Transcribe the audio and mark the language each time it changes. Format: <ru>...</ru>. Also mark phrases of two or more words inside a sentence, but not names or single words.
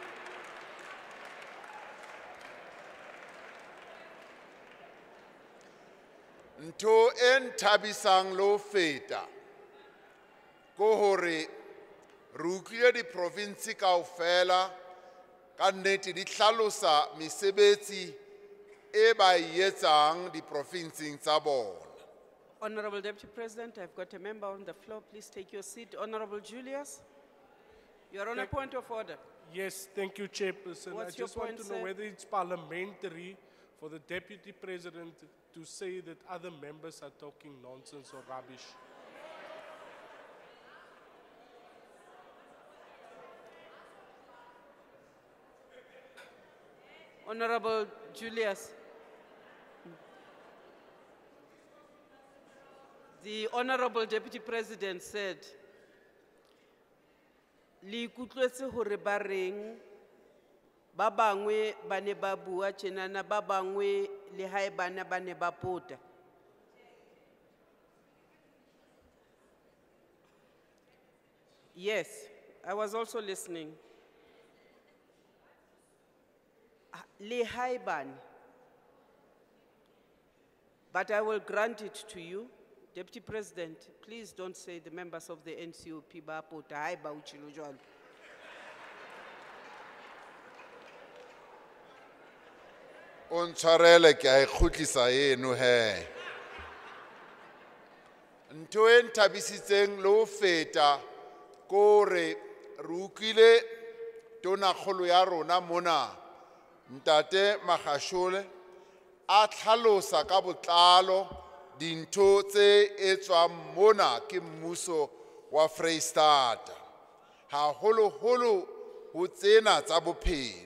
<st>Ntho e nthabisang le ho feta ko hore re utlwile di-province kaofela ka nnete di hlalosa mesebetsi e ba e etsang di-provinceng tsa bona.</st> <en>Honorable Deputy President, I've got a member on the floor. Please take your seat. Honorable Julius, you're on a point of order. Yes, thank you, Chairperson. What's I your just want point, to know sir? whether it's parliamentary for the Deputy President to say that other members are talking nonsense or rubbish. Honorable Julius. The Honorable Deputy President said,</en> <st>"Li ikutlwetse hore ba reng ba bangwe ba ne ba bua tjenana, ba bangwe le hae bana ba ne ba pota."</st> <en>Yes, I was also listening.</en> <st>Le hae bana.</st> <en>But I will grant it to you. Deputy President, please don't say the members of the NCOP</en> <st>ba pota hae ba utshilo jwalo. O ntshwarele ke a e kgutlisa eno he. Ntho e nthabisitseng le ho feta ko re utlwile tonakgolo ya rona mona Ntate Magashule a tlhalosa ka botlalo dintho tse etswang mona ke mmuso wa Freistata, haholoholo ho tsena tsa bophelo.</st>